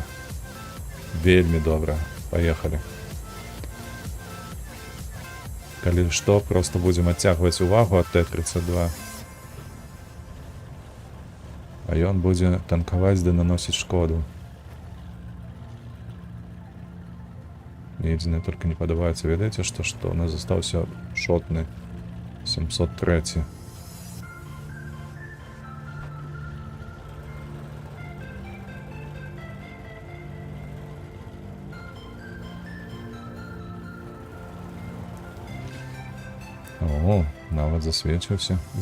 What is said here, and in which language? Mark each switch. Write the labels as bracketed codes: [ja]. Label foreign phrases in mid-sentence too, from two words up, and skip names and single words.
[be] Вельмі добра. Паехалі. Калі што, проста будзем адцягваць увагу ад Т-32. А ён будзе танкаваць ды наносіць шкоду. [ru] Мне единое только не подобается, ведаеце, что у нас застаўся шотны 703. [be] О, нават засвеціўся.